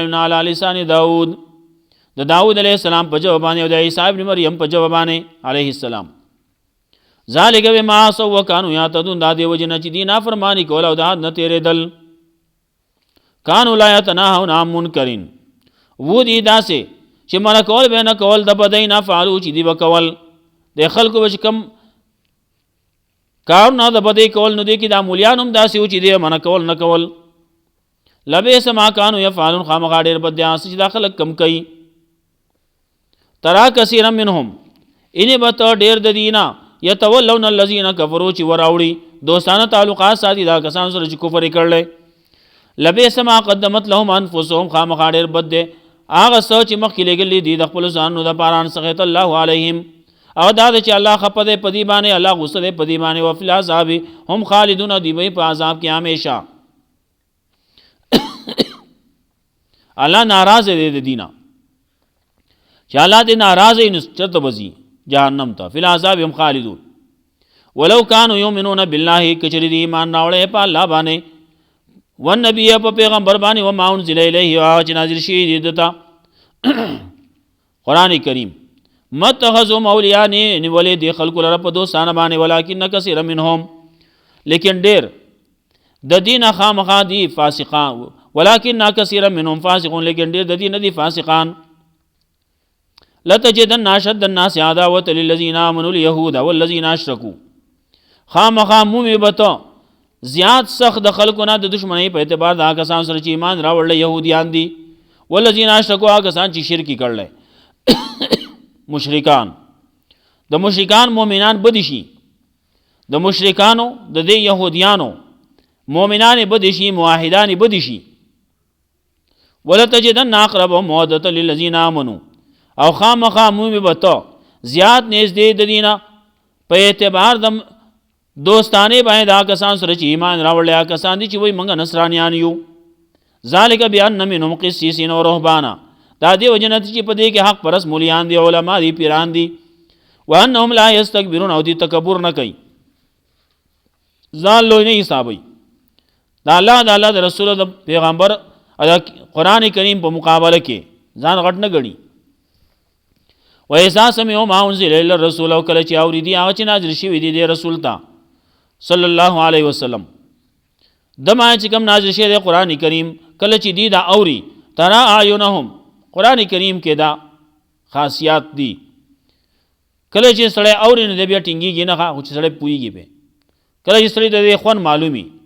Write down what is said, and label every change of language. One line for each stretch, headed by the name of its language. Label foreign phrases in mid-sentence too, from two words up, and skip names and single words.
Pashto: نه
Arabic: علی لسان داود
Pashto: د داود
Arabic: علیه السلام
Pashto: په جواب باندې او د عیسی ابن مریم په جواب باندې علیه السلام
Arabic: ذالک بما عصوا وکانوا یعتدون
Pashto: دا دی وجه نه چې دي نافرماني کول او د حد نه تېرېدل
Arabic: کانوا لا یتناهون عن منکر
Pashto: و دي داسې چې منع کول به نه کول د بدۍ نه فعلو چې دي به کول د خلکو به چې کم کارونه د بدۍ کول نو دی کې دا مولیان هم داسې و چې دی منع کول نه کول
Arabic: لبئس ما كانوا يفعلون
Pashto: خامخا ډېر بد دي هغه څه چې دا خلک کم کوي.
Arabic: ترا کثیرا منهم
Pashto: انې به ته ډېر د دي نه
Arabic: یتولون الذین کفروا
Pashto: چې وراوړي دوستانه تعلقات ساتي دا کسان سره چې کفر یې کړلی.
Arabic: لبئس ما قدمت لهم انفسهم
Pashto: خامخا ډېر بد دی هغه څه چې مخکې لېږلي دي د خپلو ځانونو دپاره
Arabic: ان سخط الله علیهم
Pashto: او دا ده چې الله خفه دی په دې باندې الله غصه دی په دې باندې
Arabic: وفي العذاب هم خالدون
Pashto: دی به په عذاب کې همیشه. الله ناراض دی د دینه چې الله دې ناراض وي نو چېرته به ځي جهنم ته.
Arabic: فی العذاب هم خالدون ولو کانوا یؤمنون بالله
Pashto: کچری دی ایمان راوړی په الله باندې والنبي په پیغمبر باندې
Arabic: وما انزل الیه
Pashto: او چې نازل شوي دي دته قرآن کریم
Arabic: متخذوا اولیاء
Pashto: نیولې دي خلکو لره په دوستانه باندې
Arabic: ولکن کثیر منهم
Pashto: لیکن ډېر د دین خامخا دي فاسقان
Arabic: ولکن کثیر منهم فاسقون
Pashto: لیکن ډېر د دین دي فاسقان.
Arabic: لتجدن اشد الناس عداوة للذین آمنوا اليهود والذین اشرکوا
Pashto: خامخا مومي بته زیات سخت د خلکو نه د دشمنۍ په اعتبار د هغه کسان سره چې ایمان راوړل یهودیان دي
Arabic: والذین اشرکوا
Pashto: هغه کسان چې شرک کړل مشرکان. د مشرکان مؤمنان بدی شي د مشرکانو د دې یهودیانو مؤمنان بدی شي موحدان بدی شي.
Arabic: ولتجدن اقربهم مودة للذین آمنوا
Pashto: او خامخا مومي بته زیات نږدې د دینه په اعتبار د دوستانه باندې دا کسان سره چې ایمان راوړل هغه کسان دي چې وایي موږ نصرانیان یو.
Arabic: ذالک بأن منهم قسیسین و رهبانا
Pashto: دا دې وجه نه چې په دې کې حق پرست مولیان دي علما دي پیران دي
Arabic: وانهم لا یستكبرون
Pashto: او دې تکبر نه کوي ځان لوی نه حسابوي. دا الله د رسول د پیغمبر د قرآن کریم په مقابله کې ځان غټ نه ګڼي.
Arabic: وإذا سمعوا ما أنزل إلى الرسول
Pashto: او کله چې اورېدي هغه چې نازل شوي دي د رسول ته
Arabic: صلی الله علیه وسلم
Pashto: دما چې کوم نازل شوی دی قرآن کریم کله چې دی دا اوري
Arabic: ترى اعینهم
Pashto: قرآن کریم کې دا خاصیات دي کله چې سړی اوري نو دی بیا ټینګېږي نه خو چې سړی پوهېږي پې کله چې سړی د دې خوند معلومي.